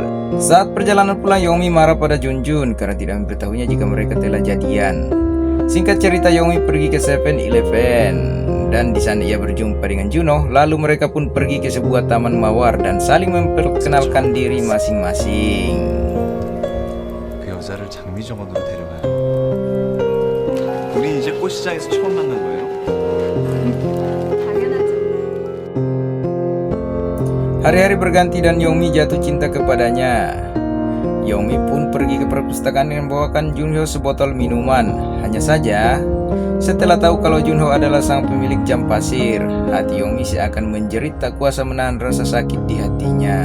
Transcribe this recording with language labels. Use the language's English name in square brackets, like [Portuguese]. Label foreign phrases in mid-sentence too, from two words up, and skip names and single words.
[Indonesian] Saat perjalanan pulang, Yongmi marah pada Junjun karena tidak memberitahunya jika mereka telah jadian. Singkat cerita, Yongmi pergi ke 7-Eleven dan di sana ia berjumpa dengan Juno. Lalu mereka pun pergi ke sebuah taman mawar dan saling memperkenalkan diri masing-masing. [Korean] 그 여자를 장미정원으로 데려가요. 우리 이제 꽃시장에서 처음 만난 거예요? 당연하죠. [Indonesian] Hari-hari berganti dan Yongmi jatuh cinta kepadanya. Yongmi pun pergi ke perpustakaan dan membawakan Junho sebotol minuman. Hanya saja, setelah tahu kalau Junho adalah sang pemilik jam pasir, hati Yongmi seakan menjerit tak kuasa menahan rasa sakit di hatinya.